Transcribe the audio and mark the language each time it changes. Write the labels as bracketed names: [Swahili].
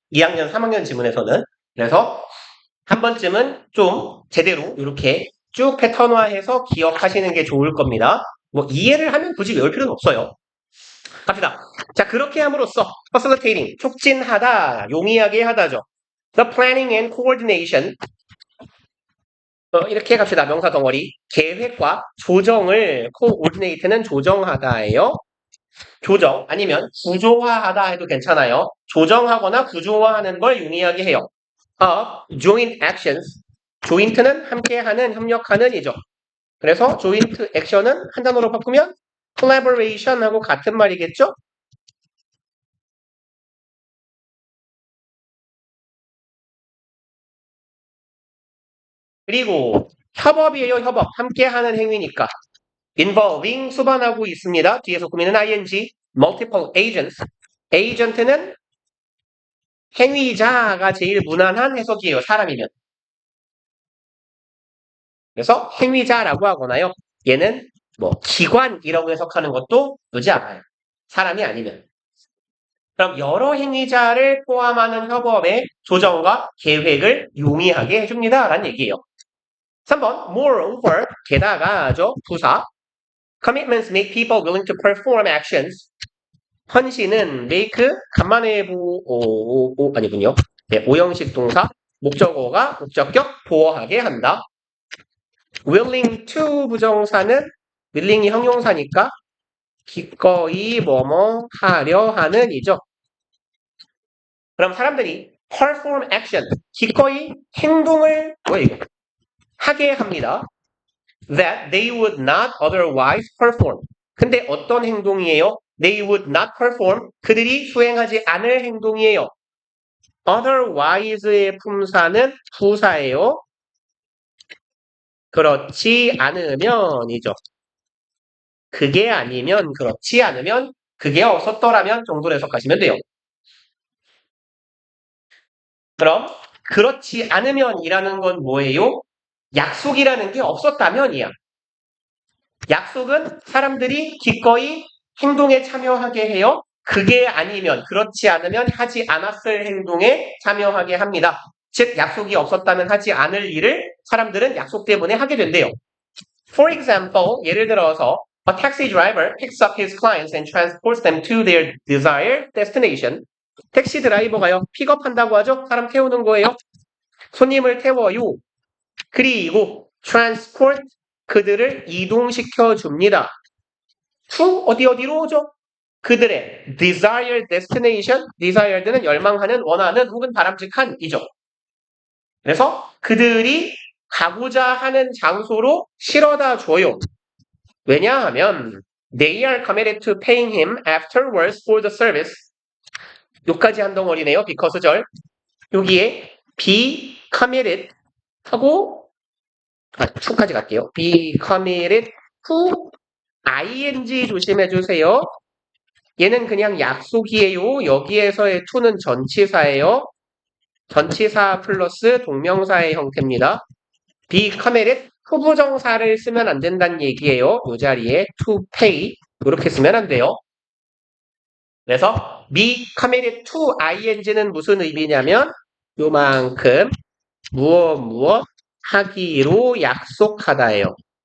[Korean] 2학년, 3학년 지문에서는. 그래서 한 번쯤은 좀 제대로 이렇게 쭉 패턴화해서 기억하시는 게 좋을 겁니다. 뭐 이해를 하면 굳이 외울 필요는 없어요. 갑시다. 자, 그렇게 함으로써 facilitating, 촉진하다, 용이하게 하다죠. [English] The planning and coordination [Korean] 이렇게 갑시다. 명사 덩어리. 계획과 조정을 coordinate는 조정하다예요. 조정 아니면 구조화하다 해도 괜찮아요. 조정하거나 구조화하는 걸 용이하게 해요. [English] joint actions. [Korean] joint는 함께하는, 협력하는 이죠. 그래서 joint action은 한 단어로 바꾸면 collaboration하고 같은 말이겠죠? 그리고 협업이에요, 협업. 함께하는 행위니까. involving 수반하고 있습니다. 뒤에서 꾸미는 [English] ing, multiple agents. [Korean] agent는 행위자가 제일 무난한 해석이에요, 사람이면. 그래서 행위자라고 하거나요. 얘는 뭐 기관이라고 해석하는 것도 되지 않아요. 사람이 아니면. 그럼 여러 행위자를 포함하는 협업의 조정과 계획을 용이하게 해줍니다. 라는 얘기예요. 3번, moreover, 게다가죠, 부사. [English] Commitments make people willing to perform actions. [Korean] 헌신은 make, 간만에 아니군요. 네, 오형식 동사, 목적어가 목적격 보호하게 한다. willing to 부정사는 willing이 형용사니까 기꺼이 뭐뭐 하려 하는 이죠. 그럼 사람들이 perform action, 기꺼이 행동을 하게 합니다. [English] That they would not otherwise perform. [Korean] 근데 어떤 행동이에요? [English] They would not perform. [Korean] 그들이 수행하지 않을 행동이에요. otherwise의 품사는 부사예요. 그렇지 않으면이죠. 그게 아니면, 그렇지 않으면, 그게 없었더라면 정도로 해석하시면 돼요. 그럼 그렇지 않으면이라는 건 뭐예요? 약속이라는 게 없었다면이야. 약속은 사람들이 기꺼이 행동에 참여하게 해요. 그게 아니면, 그렇지 않으면 하지 않았을 행동에 참여하게 합니다. 즉, 약속이 없었다면 하지 않을 일을 사람들은 약속 때문에 하게 된대요. [English] For example, [Korean] 예를 들어서 [English] a taxi driver picks up his clients and transports them to their desired destination. [Korean] 택시 드라이버가요, 픽업한다고 하죠? 사람 태우는 거예요. 손님을 태워요. 그리고 transport, 그들을 이동시켜 줍니다. to 어디로 오죠? 그들의 desired destination, desired는 열망하는, 원하는 혹은 바람직한 이죠. 그래서 그들이 가고자 하는 장소로 실어다 줘요. 왜냐하면 [English] they are committed to paying him afterwards for the service. [Korean] 요까지 한 덩어리네요. because절. 여기에 be committed 하고 to까지 갈게요. be committed to ing 조심해 주세요. 얘는 그냥 약속이에요. 여기에서의 to는 전치사예요. 전치사 플러스 동명사의 형태입니다. be committed 후부정사를 쓰면 안 된다는 얘기예요. 이 자리에 to pay 이렇게 쓰면 안 돼요. 그래서 be committed to ing는 무슨 의미냐면 요만큼 무엇 하기로 약속하다예요.